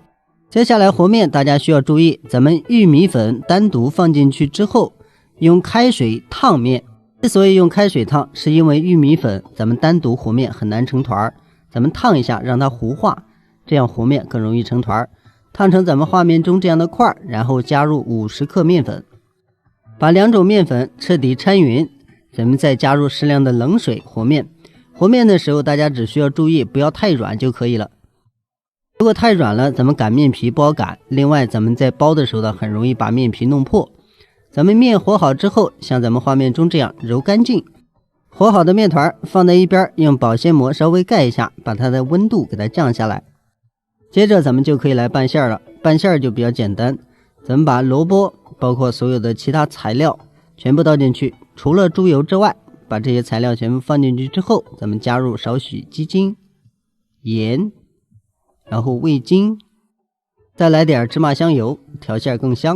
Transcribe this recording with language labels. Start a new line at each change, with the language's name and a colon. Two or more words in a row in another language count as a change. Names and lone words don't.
Chinese: 接下來和面大家需要注意，咱們玉米粉單獨放進去之後，用開水燙面。之所以用開水燙，是因為玉米粉咱們單獨和面很難成团，咱們燙一下讓它糊化，這樣和面更容易成团。燙成咱們畫面中這樣的塊，然後加入50克面粉，把2種面粉徹底摻匀，咱們再加入適量的冷水和面。和面的時候大家只需要注意不要太軟就可以了，如果太軟了咱们擀面皮不好擀，另外咱們在包的时候呢很容易把面皮弄破。咱们面和好之后，像咱們畫面中這樣揉乾淨，和好的面團放在一邊，用保鮮膜稍微蓋一下，把它的溫度給它降下來。接着咱們就可以來拌餡了，拌餡就比較簡單，咱們把蘿蔔包括所有的其他材料全部倒進去，除了豬油之外，把這些材料全部放進去之後，咱們加入少許雞精、鹽，然後味精，再來點芝麻香油，調餡更香。